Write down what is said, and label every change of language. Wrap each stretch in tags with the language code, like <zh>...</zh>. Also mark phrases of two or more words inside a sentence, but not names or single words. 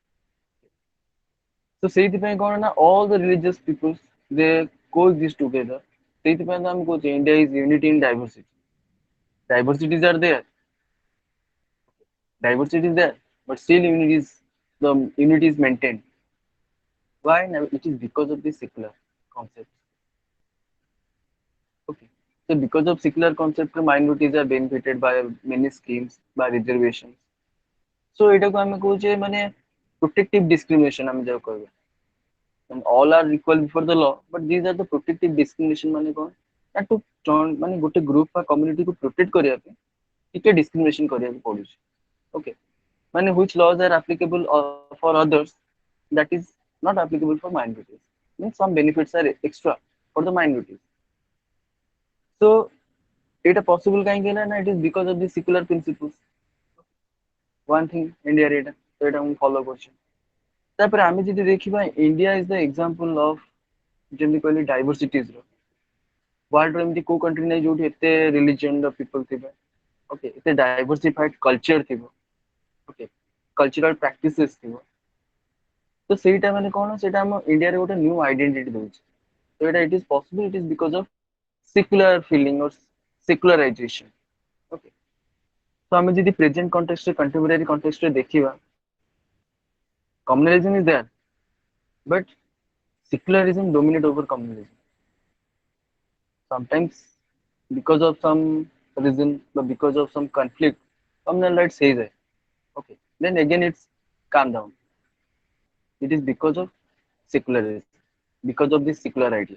<en>So</en> <or>ସେଇଥିପାଇଁ କଣ ନା</or> <en>all the religious peoples they coexist together.</en> <or>ସେଇଥିପାଇଁ ତ ଆମେ କହୁଛେ</or> <en>India is unity in diversity. Diversities are there, diversity is there, but still unity is maintained. Why? Now, it is because of the secular concept. Okay. So because of secular concept, minorities are benefited by many schemes, by reservations.</en> <or>So ଏଟାକୁ ଆମେ କହୁଛେ ମାନେ</or> <en>protective discrimination</en> <or>ଆମେ ଯାହା କହିବା.</or> <en>And all are equal before the law, but these are the protective discrimination</en> <or>ମାନେ କଣ? ନା to ମାନେ ଗୋଟେ group ବା community କୁ protect କରିବା ପାଇଁ ଟିକେ discrimination କରିବାକୁ ପଡୁଛି. Okay.</or> <en>ମାନେ which laws are applicable for others that is not applicable for minorities. Means some benefits are extra for the minorities. So এটা possible</en> <or>କାହିଁକି ହେଲା ନା</or> <en>it is because of the secular principles. One thing</en> <or>India ରେ ଏଇଟା ତ ଏଇଟା ମୁଁ follow କରୁଛି. ତାପରେ ଆମେ ଯଦି ଦେଖିବା</or> <en>India is the example of</en> <or>ଯେମିତି କହିଲି diversities ର. World ର ଏମିତି କୋଉ country ନାହିଁ ଯୋଉଠି ଏତେ religion ର people ଥିବେ. Okay, ଏତେ</or> <en>diversified culture</en> <or>ଥିବ.</or> <en>Okay, cultural practices</en> <or>ଥିବ. ତ ସେଇଟା ମାନେ କଣ ସେଇଟା ଆମ ଇଣ୍ଡିଆରେ ଗୋଟେ</or> <en>new identity</en> <or>ଦଉଛି ତ ଏଇଟା</or> <en>it is possible it is because of secular feeling or secularization.</en> <or>Okay.</or> <en>So</en> <or>ଆମେ ଯଦି</or> <en>present context ରେ contemporary context</en> <or>ରେ ଦେଖିବା</or> <en>communalism is there but secularism dominate over communalism. Sometimes because of some reason or because of some conflict communal rights ହେଇଯାଏ. Okay. Then again it's calm down. It is because of secularism, because of this secular idea.</en>